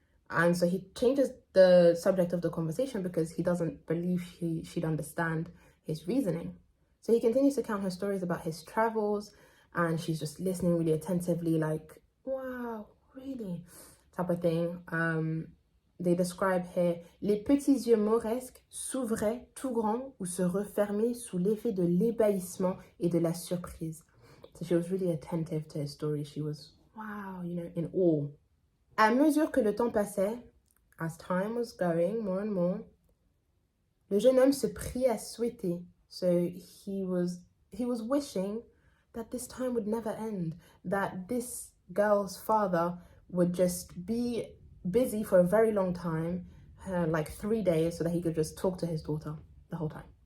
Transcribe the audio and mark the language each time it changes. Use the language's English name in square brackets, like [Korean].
[English] And so he changes the subject of the conversation because he doesn't believe she'd understand his reasoning. So he continues to count her stories about his travels, and she's just listening really attentively, like, wow, really? Type of thing. They describe here, [French] les petits yeux mauresques s'ouvraient tout grands ou se refermaient sous l'effet de l'ébahissement et de la surprise. [English] So she was really attentive to his story. She was, wow, in awe. [French] À mesure que le temps passait, [English] as time was going more and more, [French] le jeune homme se prit à souhaiter. [English] So he was wishing that this time would never end, that this girl's father would just be busy for a very long time, like 3 days, so that he could just talk to his daughter the whole time.